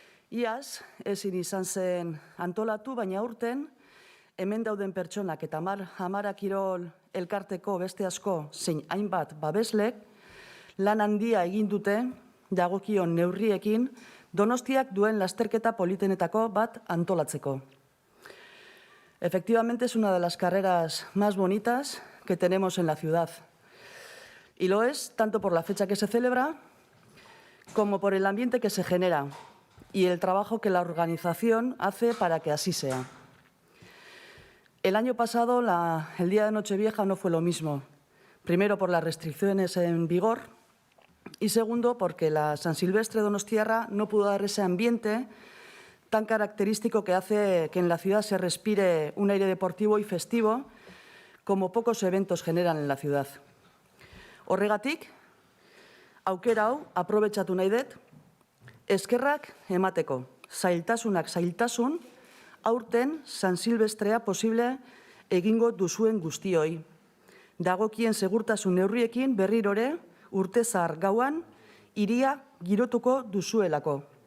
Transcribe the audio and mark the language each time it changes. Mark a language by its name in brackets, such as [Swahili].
[Basque] Iaz, ezin izan zen antolatu, baina aurten, hemen dauden pertsonak eta Amara Kirol Elkarteko beste asko zein hainbat babeslek, lan handia egin dute, dagokion neurriekin, Donostiak duen lasterketa politenetako bat antolatzeko. [Spanish] Efectivamente, es una de las carreras más bonitas que tenemos en la ciudad. Y lo es tanto por la fecha que se celebra como por el ambiente que se genera y el trabajo que la organización hace para que así sea. El año pasado, el día de Nochevieja, no fue lo mismo. Primero, por las restricciones en vigor, y segundo, porque la San Silvestre donostiarra no pudo dar ese ambiente tan característico que hace que en la ciudad se respire un aire deportivo y festivo como pocos eventos generan en la ciudad. [Basque] Horregatik, aukera hau aprobetxatu nahi dut, eskerrak emateko, zailtasunak zailtasun, aurten San Silvestrea posible egingo duzuen guztioi. Dagokien segurtasun neurriekin berrirore, urte zahar gauan, hiria girotuko duzuelako.